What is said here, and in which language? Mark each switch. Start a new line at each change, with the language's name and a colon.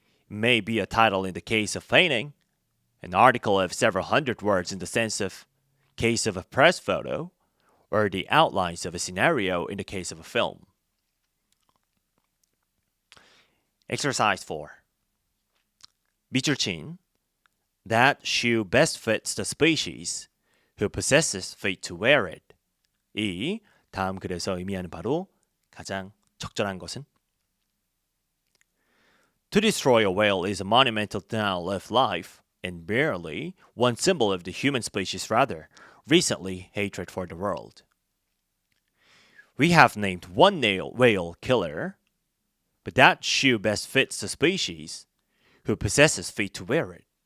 English: It may be a title in the case of painting, an article of several hundred words in the case of a press photo, or the outlines of a scenario in the case of a film. Exercise 4.
Korean: 밑줄 친.
English: That shoe best fits the species who possesses feet to wear it. 2.
Korean: 다음 글에서 의미하는 바로 가장 적절한 것은.
English: To destroy a whale is a monumental denial of life, and barely one symbol of the human species, rather, recently hatred for the world. We have named one whale killer, but that shoe best fits the species who possesses feet to wear it.